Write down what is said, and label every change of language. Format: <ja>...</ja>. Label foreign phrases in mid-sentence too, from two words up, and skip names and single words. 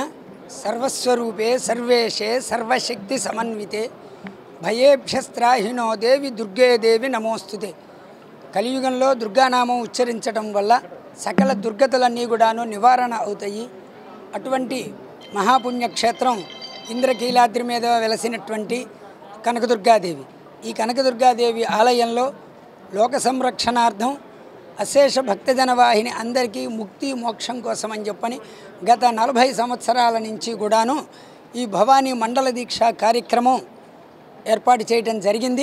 <sa>सर्वस्वरूपे सर्वेशे सर्वशक्ति समन्विते भयेभ्यस्त्राहिनो देवी दुर्गे देवी नमोस्तुते।</sa> <te>కలియుగంలో దుర్గానామం ఉచ్చరించడం వల్ల సకల దుర్గతులన్నీ కూడాను నివారణ అవుతాయి. అటువంటి మహాపుణ్యక్షేత్రం ఇంద్రకీలాద్రి మీద వెలసినటువంటి కనకదుర్గాదేవి. ఈ కనకదుర్గాదేవి ఆలయంలో లోక సంరక్షణార్థం అశేష భక్తజన వాహిని అందరికీ ముక్తి మోక్షం కోసం అని చెప్పని గత 40 సంవత్సరాల నుంచి కూడాను ఈ భవానీ మండల దీక్ష కార్యక్రమం ఏర్పాటు చేయడం జరిగింది.</te>